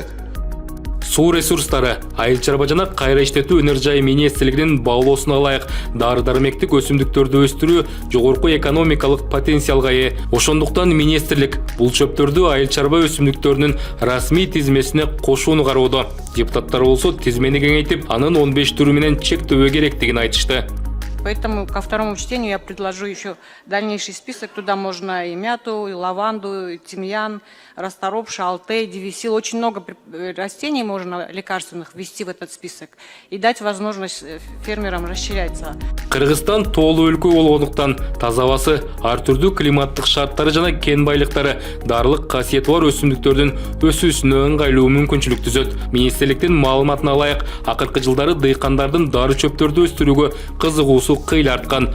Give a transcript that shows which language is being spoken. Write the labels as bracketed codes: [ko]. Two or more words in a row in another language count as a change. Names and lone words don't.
[ky] Суу ресурстары, айыл чарба жана кайра иштетүү өнөр жай министрлигинин баалоосуна ылайык дары-дармектик өсүмдүктөрдү өстүрүү жогорку экономикалык потенциалга ээ. Ошондуктан министрлик бул чөптөрдү айыл чарба өсүмдүктөрүнүн расмий тизмесине кошууну кароодо. Депутаттар болсо тизмени кеңейтип, анын 15 түрү менен чектөө керектигин айтышты. [ru] Поэтому ко второму чтению я предложу еще дальнейший список. Туда можно и мяту, и лаванду, и тимьян, расторопь, шалте, девисил. Очень много растений можно лекарственных ввести в этот список и дать возможность фермерам расширяться. [ky] Кыргызстан тоолуу өлкө болгондуктан таза абасы, ар түрдүү климаттык шарттары жана кен байлыктары дарылык касиети бар өсүмдүктөрдүн өсүүсүнө ыңгайлуу мүмкүнчүлүк түзөт. Министрликтин маалыматына ылайык, акыркы жылдары дыйкандардын дары чөптөрдү өстүрүүгө кызыгуусу кыйла арткан.